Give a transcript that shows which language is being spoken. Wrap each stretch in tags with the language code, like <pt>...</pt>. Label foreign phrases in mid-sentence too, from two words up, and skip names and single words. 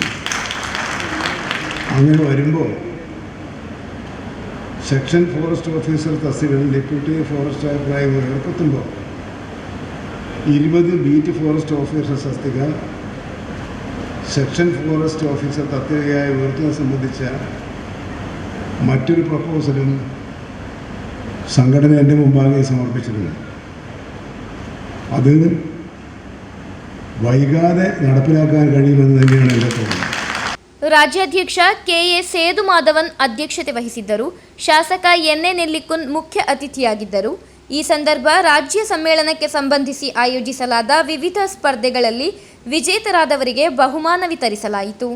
<ml>അങ്ങനെ വരുമ്പോൾ</ml> <en>section forest officer</en> <ml>തസ്തികകൾ</ml> <en>deputy forest</en> <ml>ഓഫീസറായി ഉയർത്തുമ്പോൾ 20</ml> <en>beat forest officer</en> <ml>തസ്തിക</ml> <en>section forest officer</en> <ml>തസ്തികയായി ഉയർത്തുന്നത് സംബന്ധിച്ച മറ്റൊരു പ്രപ്പോസലും സംഘടന എൻ്റെ മുമ്പാകെ സമർപ്പിച്ചിട്ടുണ്ട്. അത് വൈകാതെ നടപ്പിലാക്കാൻ കഴിയുമെന്ന് തന്നെയാണ് എൻ്റെ തോന്നുന്നത്.</ml> <kn>ರಾಜ್ಯಾಧ್ಯಕ್ಷ ಕೆ.ಎ. ಸೇದು ಮಾಧವನ್ ಅಧ್ಯಕ್ಷತೆ ವಹಿಸಿದ್ದರು. ಶಾಸಕ ಎನ್.ಎ. ನೆಲ್ಲಿಕುನ್ ಮುಖ್ಯ ಅತಿಥಿಯಾಗಿದ್ದರು. ಈ ಸಂದರ್ಭ ರಾಜ್ಯ ಸಮ್ಮೇಳನಕ್ಕೆ ಸಂಬಂಧಿಸಿ ಆಯೋಜಿಸಲಾದ ವಿವಿಧ ಸ್ಪರ್ಧೆಗಳಲ್ಲಿ ವಿಜೇತರಾದವರಿಗೆ ಬಹುಮಾನ ವಿತರಿಸಲಾಯಿತು.</kn>